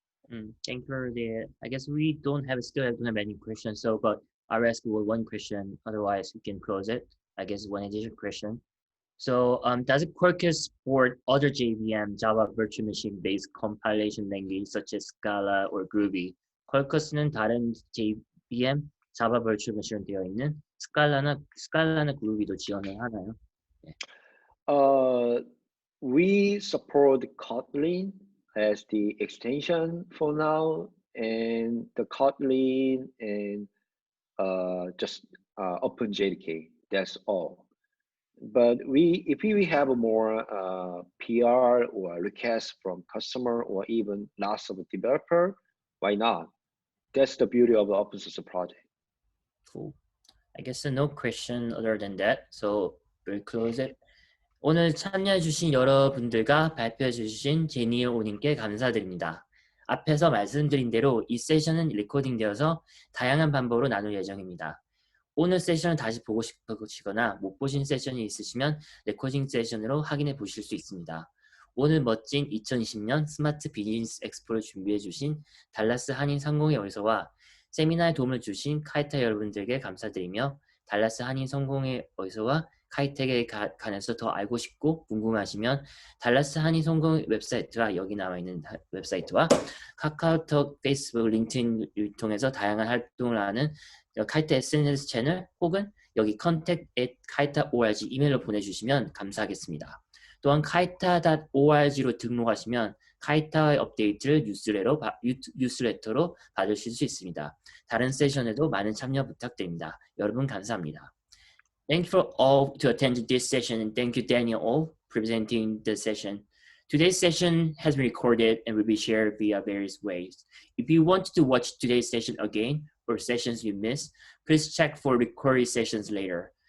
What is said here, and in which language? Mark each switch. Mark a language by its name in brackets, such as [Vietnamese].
[English] Thank you for the. I guess we don't have any questions. So, but I'll ask you one question. Otherwise, we can close it. I guess one additional question. So, does Quarkus support other JVM, Java Virtual Machine-based compilation language such as Scala or Groovy? [Korean] Quarkus는 다른 JVM, Java Virtual Machine 되어 있는 스칼라나 Groovy도 지원을 하나요? 네. [English] We support Kotlin as the extension for now, and the Kotlin and just OpenJDK. That's all. But if we have a more PR or request from customer or even lots of developer, why not? That's the beauty of the open source project. Cool. I guess no question other than that. So we'll close it. [Korean] 오늘 참여해주신 여러분들과 발표해주신 제니오님께 감사드립니다. 앞에서 말씀드린 대로 이 세션은 리코딩되어서 다양한 방법으로 나눌 예정입니다. 오늘 세션을 다시 보고 싶으시거나 못 보신 세션이 있으시면 레코딩 세션으로 확인해 보실 수 있습니다. 오늘 멋진 2020년 스마트 비즈니스 엑스포를 준비해주신 달라스 한인상공회의소와 세미나에 도움을 주신 카이타 여러분들께 감사드리며 달라스 한인상공회의소와 카이텍에 관해서 더 알고 싶고 궁금하시면 달라스 한인상공회 웹사이트와 여기 나와 있는 웹사이트와 카카오톡, 페이스북, 링크드인을 통해서 다양한 활동을 하는 카이타 SNS 채널 혹은 여기 contact@kaita.org 이메일로 보내주시면 감사하겠습니다. 또한 kaita.org로 등록하시면 카이타의 업데이트를 뉴스레터로 받으실 수 있습니다. 다른 세션에도 많은 참여 부탁드립니다. 여러분 감사합니다. [English] Thank you for all to attend this session, and thank you Daniel for presenting the session. Today's session has been recorded and will be shared via various ways. If you want to watch today's session again or sessions you missed, please check for recorded sessions later.